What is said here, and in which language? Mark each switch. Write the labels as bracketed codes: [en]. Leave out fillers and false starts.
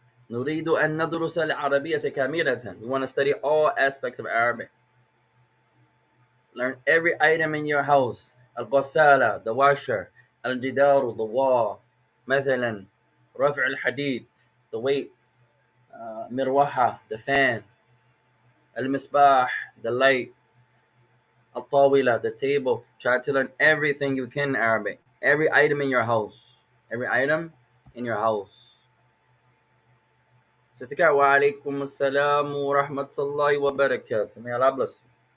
[ar] نريد أن ندرس العربية كاملة. [en] We want to study all aspects of Arabic. Learn every item in your house. الغسالة, the washer. الجدار, the wall. [ar] مثلا رفع الحديد, [en] the weights. مروحة, the fan. المصباح, the light. الطاولة, the table. Try to learn everything you can in Arabic. Every item in your house. Every item in your house. Sister Kat, wa alaikum assalam wa rahmatullahi wa barakatuh. May Allah bless you.